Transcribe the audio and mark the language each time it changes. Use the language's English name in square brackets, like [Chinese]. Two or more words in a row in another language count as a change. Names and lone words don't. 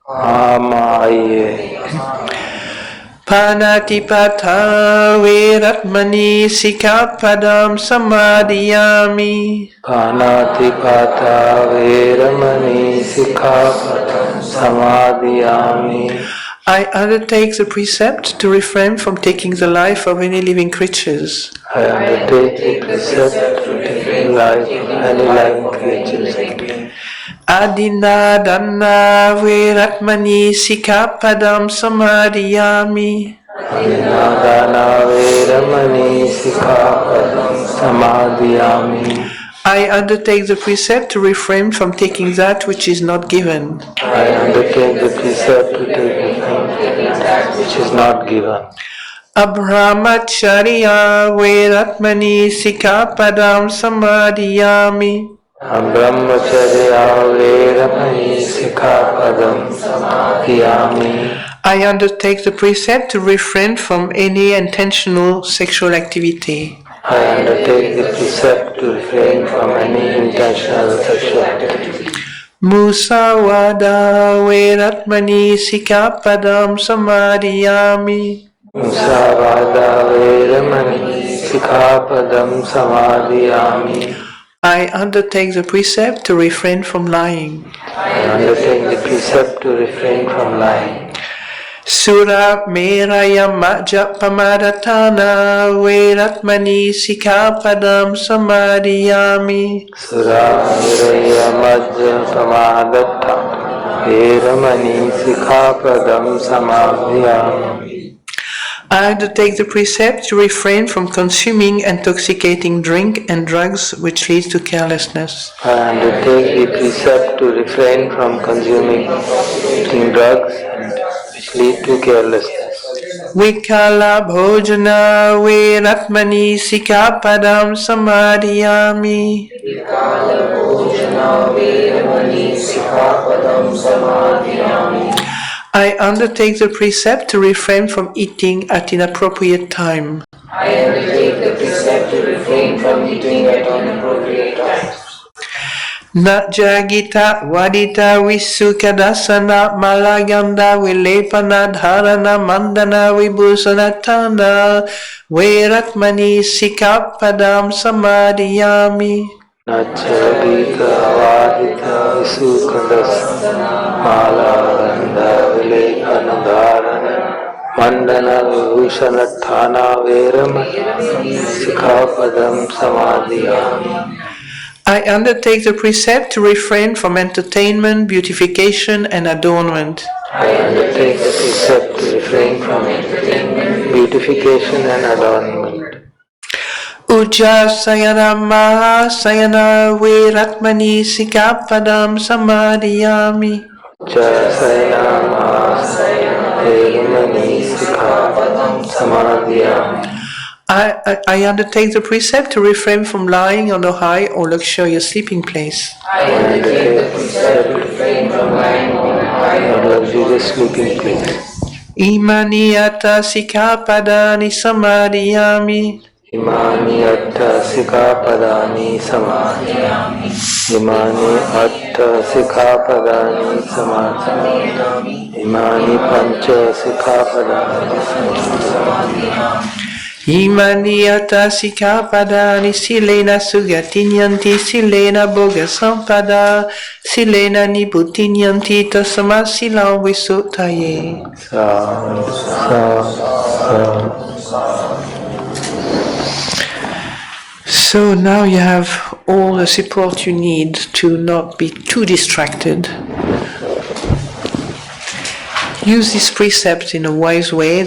[Pali] Amaye. Panatipata veratmani sikkhapadam samadhiyami. Panatipata veramani sikkhapadam samadhiyami. [English] I undertake the precept to refrain from taking the life of any living creatures. I undertake the precept to take the life of any living creatures. [Pali] Adina dana veratmani sikkhapadam samadhiyami. Adinādana veramani sikkhapadam samadhiyami. [English] I undertake the precept to refrain from taking that which is not given. I undertake the precept to take that which is not given. [Pali] Abrahmacharya veratmani sikkhapadam samadhiyami. Brahmacharya veramani sikkhapadam samadhiyami. [English] I undertake the precept to refrain from any intentional sexual activity. I undertake the precept to refrain from any intentional sexual activity. [Pali] Musawada veratmani sikkhapadam samadhiyami. Musawada veramani Sikkhapadam samadhiyami. [English] I undertake the precept to refrain from lying. I undertake the precept to refrain from lying. [Pali] Sura meraya majapamadatana veratmani sikkhapadam samadhiyami. Sura miraya majja pamadatta veramani sikkhapadam samadhiyami. [English] I undertake the precept to refrain from consuming intoxicating drink and drugs which leads to carelessness. I undertake the precept to refrain from consuming drugs which lead to carelessness. [Pali] Vikala bhojana veratmani sikkhapadam samadhiyami. Vikala bhojana veramani sikkhapadam samadhiyami. [English] I undertake the precept to refrain from eating at inappropriate time. I undertake the precept to refrain from eating at inappropriate times. [Pali] Najagita vadita visukadasana malaganda vilepana dharana mandana vibhusanatana veratmani sikkhapadam samadhiyami. Najagita vadita visukadasana malaganda vilepana dharana mandana vibhusanatana veramani sikkhapadam samadhiyami. [English] I undertake the precept to refrain from entertainment, beautification and adornment. I undertake the precept to refrain from entertainment, beautification and adornment. [Pali] Ujja sayana maha sayana veratmani sikkhapadam samadhiyami. Jasayana mahasayana veramani sikkhapadam samadhiyami. [English] I undertake the precept to refrain from lying on a high or luxurious sleeping place. I undertake the precept to refrain from lying on a high or luxurious sleeping place. [Pali] Imani atta sikkhapadani samadhiyami. Imani atta sikkhapadani samadhiyami. Imani atta sikkhapadani samadhiyami. Imani pancha sikkhapadani samadhiyami. Imani atta sikkhapadani silena sugatinyanti silena boga sampada silena nibhutinyanti tasma silam visuttaye. [English] So now you have all the support you need to not be too distracted. Use these precepts in a wise way.